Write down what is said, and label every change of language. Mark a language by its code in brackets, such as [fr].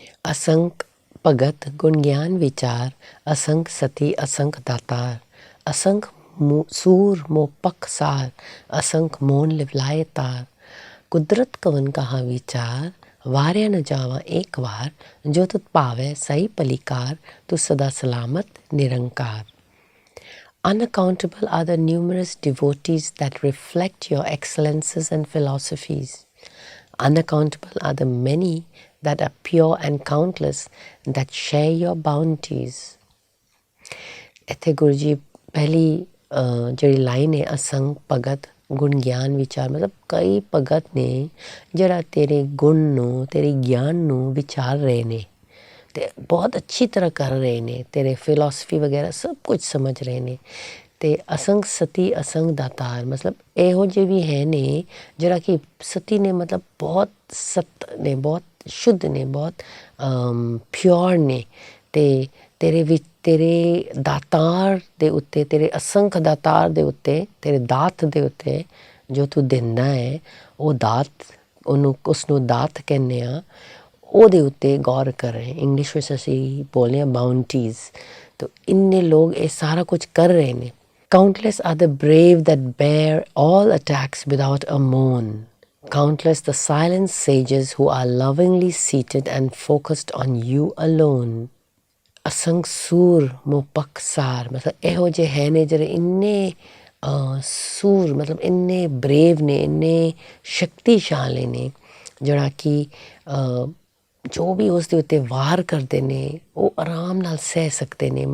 [pa] ਅਸੰਖ ਭਗਤ ਗੁਣ ਗਿਆਨ ਵਿਚਾਰ, ਅਸੰਖ ਸਤੀ ਅਸੰਖ ਦਾਤਾਰ, ਅਸੰਖ ਸੂਰ ਮੋਹ ਪਖਸਾਰ, ਅਸੰਖ ਮੋਨ ਲਿਵਲਾਏ ਤਾਰ। ਕੁਦਰਤ ਕਵਨ ਕਹਾ ਵਿਚਾਰ, ਵਾਰਿਆ ਨ ਜਾਵਾ ਏਕ ਵਾਰ, ਜੋ ਤੁਧ ਭਾਵੈ ਸਹੀ ਪਲੀਕਾਰ, ਤੂੰ ਸਦਾ ਸਲਾਮਤ ਨਿਰੰਕਾਰ। [en] Unaccountable are the numerous devotees that reflect your excellences and philosophies. Unaccountable are the many that are pure and countless, that share your bounties. [pa] ਇੱਥੇ ਗੁਰੂ ਜੀ ਪਹਿਲੀ ਜਿਹੜੀ ਲਾਈਨ ਹੈ, ਅਸੰਖ ਭਗਤ ਗੁਣ ਗਿਆਨ ਵਿਚਾਰ, ਮਤਲਬ ਕਈ ਭਗਤ ਨੇ ਜਿਹੜਾ ਤੇਰੇ ਗੁਣ ਨੂੰ, ਤੇਰੇ ਗਿਆਨ ਨੂੰ ਵਿਚਾਰ ਰਹੇ ਨੇ ਅਤੇ ਬਹੁਤ ਅੱਛੀ ਤਰ੍ਹਾਂ ਕਰ ਰਹੇ ਨੇ, ਤੇਰੇ ਫਿਲੋਸਫੀ ਵਗੈਰਾ ਸਭ ਕੁਝ ਸਮਝ ਰਹੇ ਨੇ। ਅਤੇ ਅਸੰਖ ਸਤੀ ਅਸੰਖ ਦਾਤਾਰ, ਮਤਲਬ ਇਹੋ ਜਿਹੇ ਵੀ ਹੈ ਨੇ ਜਿਹੜਾ ਕਿ ਸਤੀ ਨੇ, ਮਤਲਬ ਬਹੁਤ ਸਤ ਨੇ, ਬਹੁਤ ਸ਼ੁੱਧ ਨੇ, ਬਹੁਤ ਪਿਓਰ ਨੇ। ਅਤੇ ਤੇਰੇ ਦਾਤਾਰ ਦੇ ਉੱਤੇ, ਤੇਰੇ ਅਸੰਖ ਦਾਤਾਰ ਦੇ ਉੱਤੇ, ਤੇਰੇ ਦਾਤ ਦੇ ਉੱਤੇ ਜੋ ਤੂੰ ਦਿੰਦਾ ਹੈ, ਉਹ ਦਾਤ, ਉਸਨੂੰ ਦਾਤ ਕਹਿੰਦੇ ਹਾਂ, ਉਹਦੇ ਉੱਤੇ ਗੌਰ ਕਰ ਰਹੇ। ਇੰਗਲਿਸ਼ ਵਿੱਚ ਅਸੀਂ ਬੋਲਦੇ ਹਾਂ ਬਾਉਂਟੀਜ਼। ਤਾਂ ਇੰਨੇ ਲੋਕ ਇਹ ਸਾਰਾ ਕੁਝ ਕਰ ਰਹੇ ਨੇ। [en] Countless are the brave that bear all attacks without a moan, countless the silent sages who are lovingly seated and focused on you alone. [pa] ਅਸੰਖ ਸੂਰ ਮੋਹ ਪਖਸਾਰ, ਮਤਲਬ ਇਹੋ ਜਿਹੇ ਹੈ ਨੇ ਜਿਹੜੇ ਇੰਨੇ ਸੂਰ, ਮਤਲਬ ਇੰਨੇ ਬਰੇਵ ਨੇ, ਇੰਨੇ ਸ਼ਕਤੀਸ਼ਾਲੀ ਨੇ, ਜਿਹੜਾ ਕਿ ਜੋ ਵੀ ਉਸ ਦੇ ਉੱਤੇ ਵਾਰ ਕਰਦੇ ਨੇ ਉਹ ਆਰਾਮ ਨਾਲ ਸਹਿ ਸਕਦੇ ਨੇ।